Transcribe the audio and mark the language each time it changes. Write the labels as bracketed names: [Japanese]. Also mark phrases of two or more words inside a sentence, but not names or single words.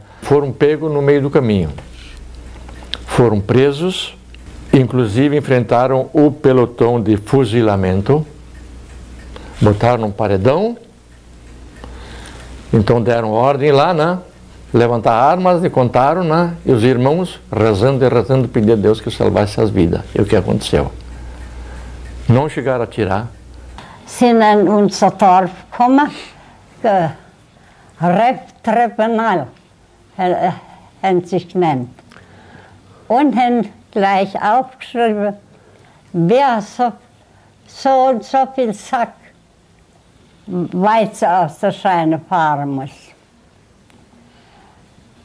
[Portuguese] Foram pegos no meio do caminho. Foram presos, inclusive enfrentaram o pelotão de fuzilamento, botaram num paredão, então deram ordem lá, né? Levantar armas e contaram, né? E os irmãos rezando e rezando, pedindo a Deus que salvasse as vidas. E o que aconteceu? Não chegaram a atirar. [German] Sind in unser Dorf gekommen, Tribunal, haben sich genannt. Und haben gleich aufgeschrieben, wer so und so viel Sack Weizen aus der Scheune fahren muss.